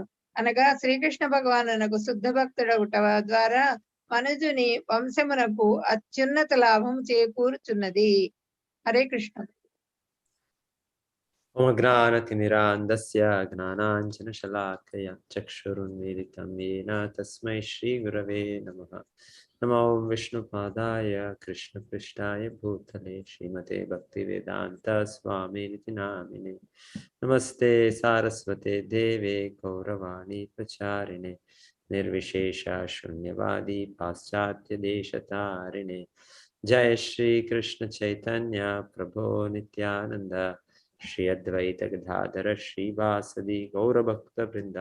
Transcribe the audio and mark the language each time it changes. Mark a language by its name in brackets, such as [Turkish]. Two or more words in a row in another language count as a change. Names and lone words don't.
[Telugu] అనగా శ్రీకృష్ణ భగవానునకు శుద్ధ భక్తుడగుట ద్వారా మనుజుని వంశమునకు అత్యున్నత లాభం చేకూరుచున్నది. హరే కృష్ణ. [Sanskrit] జ్ఞానతిమిరాంధస్య జ్ఞానాంజనశలాకయ చక్షురున్మీలితం येन తస్మై శ్రీ గురవే నమః. నమో విష్ణుపాదాయ కృష్ణపృష్ఠాయ భూతలే శ్రీమతే భక్తివేదాంత స్వామినితి నామినే. నమస్తే సారస్వతే దేవే గౌరవాణి ప్రచారిణే నిర్విశేష శూన్యవాది పాశ్చాత్య దేశతారిణే. జయ శ్రీ కృష్ణ చైతన్య ప్రభో నిత్యానంద శ్రీ అద్వైత గదాధర శ్రీవాసది గౌరభక్త బృంద.